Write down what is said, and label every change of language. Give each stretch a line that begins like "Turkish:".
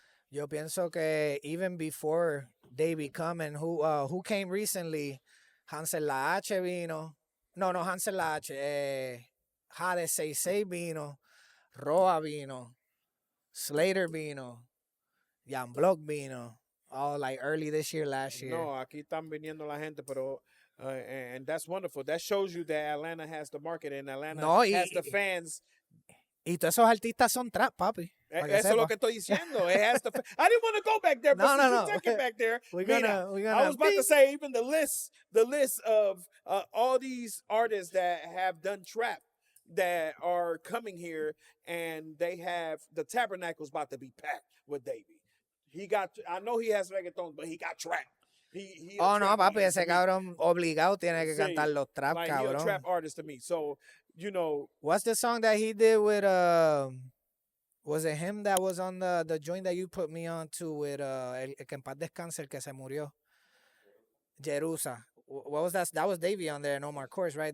Spanish: Yo pienso que
English: even before they become, and who came recently, Hansel La H
Spanish: vino. No, Hansel La H. Jade 66 vino. Roa vino. Slater vino. Jan Block vino.
English: All like early this year, last year.
Spanish: No, aquí están viniendo la gente, pero
English: and that's wonderful. That shows you that Atlanta has the market and Atlanta has the fans.
Spanish: Y todos esos artistas son trap, papi. Eso es lo que estoy diciendo.
English: It has the I didn't want to go back there, but since you took it back there, I was about to say even the list of all these artists that have done trap that are coming here, and they have the Tabernacle's about to be packed with Davey. I know he has reggaeton, but he got trap.
Spanish: No, papi, ese cabrón obligado tiene que cantar los trap,
English: like,
Spanish: cabrón.
English: He's a trap artist to me. So, what's the song that he did with was it him that was on the joint that you put me on to with
Spanish: el que en paz descanse, el que se murió?
English: Jerusa. What was that? That was Davey on there, No More Course, right?